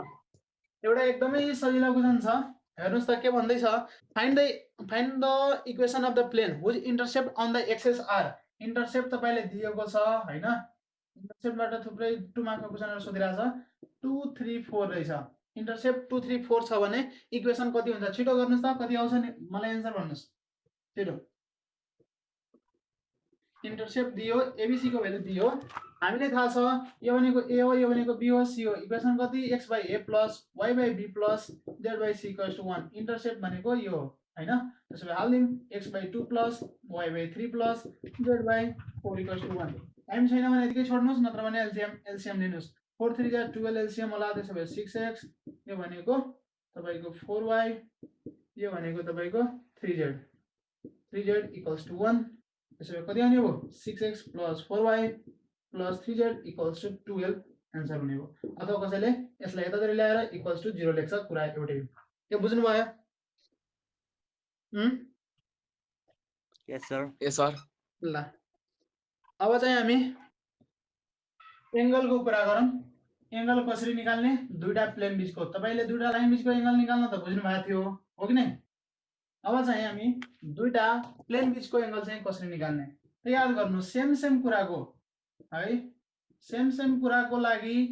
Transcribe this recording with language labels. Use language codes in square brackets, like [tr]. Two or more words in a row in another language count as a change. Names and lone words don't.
[ne] एउटा एकदमै सजिलो क्वेशन छ हेर्नुस् त के भन्दै छ [en] find the equation of the plane which intercept on the axes are intercept [ne] तपाईले दिएको छ हैन इन्टरसेप्टबाट थुप्रै 2 मार्कको क्वेशनहरु सोधिरहेछ 2 3 4 रहेछ इन्टरसेप्ट 2 3 4 छ भने इक्वेसन कति हुन्छ छिटो गर्नुस् त कति आउँछ नि मलाई आन्सर भन्नुस् छिटो इन्टरसेप्ट दियो एबीसी को भ्यालु दियो हामीले थाहा छ यो भनेको a हो यो भनेको b हो c हो इक्वेसन कति [en] x by a plus y by b plus z by c = 1 [ne] इन्टरसेप्ट भनेको यो हो हैन त्यसो भए हाल्दिम [en] x by 2 plus y by 3 plus z by 4 = 1 [ne] टाइम छैन भने यतिकै छोड्नुस् नत्र भने एलसीएम लिनुस् 4 3 जा 12 एलसीएम होला त्यसो भए 6x यो भनेको तपाईको 4y यो भनेको तपाईको 3z = 1 त्यसो भए कति आउने हो [en] 6x plus 4y plus 3z = 12 [ne] आन्सर हुने हो अथवा कसैले यसलाई यतातिर ल्याएर = 0 लेख्छ कुरा एउटै यो बुझ्नु भयो [en] yes sir [ne] ल अब चाहिँ हामी एंगलको कुरा गरौँ एंगल कसरी निकाल्ने दुईटा प्लेन बीचको तपाईले दुईटा लाइन बीचको एंगल निकाल्न त बुझ्नु भएको थियो हो कि नै अब चाहिँ हामी दुईटा प्लेन बीचको एंगल चाहिँ कसरी निकाल्ने त याद गर्नु सेम कुराको है सेम कुराको लागि